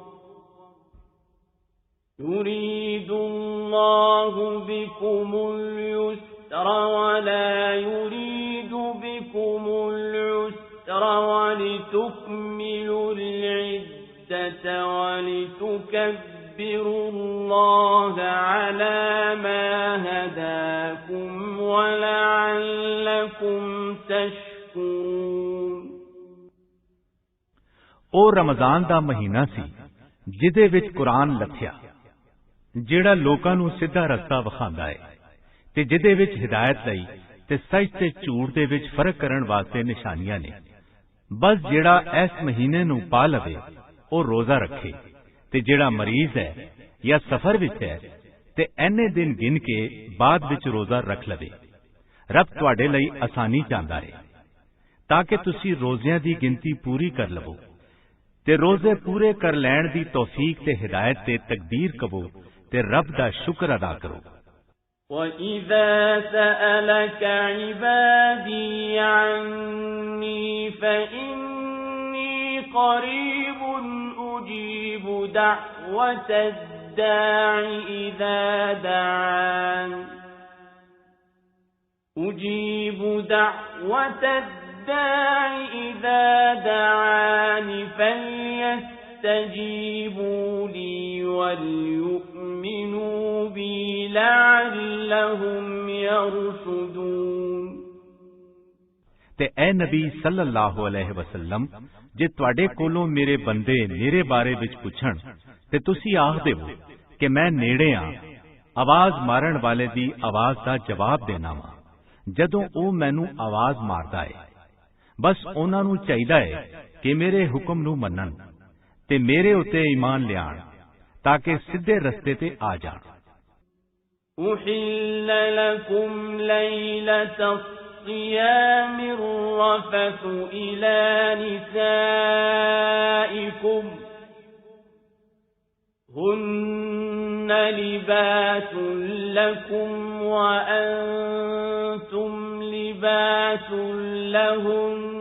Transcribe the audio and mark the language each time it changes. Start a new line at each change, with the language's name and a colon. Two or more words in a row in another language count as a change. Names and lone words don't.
Arabic: يريد الله بكم اليسر ولا يريد بكم العسر ولتكملوا العدة ولتكبروا الله على ما هداكم ولعلكم تشكرون।
Punjabi: ਓ ਰਮਜ਼ਾਨ ਦਾ ਮਹੀਨਾ ਸੀ ਜਿਹਦੇ ਵਿੱਚ ਕੁਰਾਨ ਲੱਥਿਆ। ਜਿਹੜਾ ਲੋਕਾਂ ਨੂੰ ਸਿੱਧਾ ਰਸਤਾ ਵਿਖਾਉਂਦਾ ਹੈ ਤੇ ਜਿਹਦੇ ਵਿੱਚ ਹਿਦਾਇਤ ਲਈ ਤੇ ਸੱਚ ਤੇ ਝੂਠ ਦੇ ਵਿੱਚ ਫਰਕ ਕਰਨ ਵਾਸਤੇ ਨਿਸ਼ਾਨੀਆਂ ਨੇ। ਬਸ ਜਿਹੜਾ ਇਸ ਮਹੀਨੇ ਨੂੰ ਪਾ ਲਵੇ ਉਹ ਰੋਜ਼ਾ ਰੱਖੇ, ਤੇ ਜਿਹੜਾ ਮਰੀਜ਼ ਹੈ ਜਾਂ ਸਫ਼ਰ ਵਿੱਚ ਹੈ ਤੇ ਐਨੇ ਦਿਨ ਗਿਣ ਕੇ ਬਾਅਦ ਵਿੱਚ ਰੋਜ਼ਾ ਰੱਖ ਲਵੇ। ਰੱਬ ਤੁਹਾਡੇ ਲਈ ਆਸਾਨੀ ਚਾਹੁੰਦਾ ਹੈ ਤਾਂ ਕਿ ਤੁਸੀਂ ਰੋਜ਼ਿਆਂ ਦੀ ਗਿਣਤੀ ਪੂਰੀ ਕਰ ਲਵੋ ਤੇ ਰੋਜ਼ੇ ਪੂਰੇ ਕਰ ਲੈਣ ਦੀ ਤੌਫੀਕ ਤੇ ਹਿਦਾਇਤ ਤੇ ਤਕਦੀਰ ਕਵੋ ਤੇ ਰੱਬ ਦਾ ਸ਼ੁਕਰ ਅਦਾ ਕਰੋ।
Arabic: وَإِذَا سَأَلَكَ عِبَادِي عَنِّي فَإِنِّي قَرِيبٌ أُجِيبُ دَعْوَةَ الدَّاعِ إِذَا دَعَانِ أُجِيبُ دَعْوَةَ الدَّاعِ إِذَا دَعَانِ فَلْيَسْتَجِيبُوا لِي وَلْيُؤْمِنُوا بِي لَعَلَّهُمْ يَرْشُدُونَ۔
Punjabi: ਤੇ ਐ ਨਬੀ ਸੱਲੱਲਾਹੁ ਅਲੈਹਿ ਵਸੱਲਮ, ਜੇ ਤੁਹਾਡੇ ਕੋਲੋਂ ਮੇਰੇ ਬੰਦੇ ਮੇਰੇ ਬਾਰੇ ਵਿੱਚ ਪੁੱਛਣ ਤੇ ਤੁਸੀਂ ਆਖ ਦੇਵੋ ਕਿ ਮੈਂ ਨੇੜੇ ਆ, ਆਵਾਜ਼ ਮਾਰਨ ਵਾਲੇ ਦੀ ਆਵਾਜ਼ ਦਾ ਜਵਾਬ ਦੇਣਾ ਵਾ ਜਦੋਂ ਉਹ ਮੈਨੂੰ ਆਵਾਜ਼ ਮਾਰਦਾ ਹੈ। ਬਸ ਉਹਨਾਂ ਨੂੰ ਚਾਹੀਦਾ ਹੈ ਕਿ ਮੇਰੇ ਹੁਕਮ ਨੂੰ ਮੰਨਣ ਤੇ ਮੇਰੇ ਉੱਤੇ ਈਮਾਨ ਲਿਆਣ ਤਾਂ ਕਿ ਸਿੱਧੇ ਰਸਤੇ ਤੇ ਆ ਜਾਣ।
Arabic: أُحِلَّ لَكُمْ لَيْلَةَ الصِّيَامِ الرَّفَثُ إِلَى نِسَائِكُمْ هُنَّ لِبَاسٌ لَكُمْ وَأَنْتُمْ لِبَاسٌ لَهُنَّ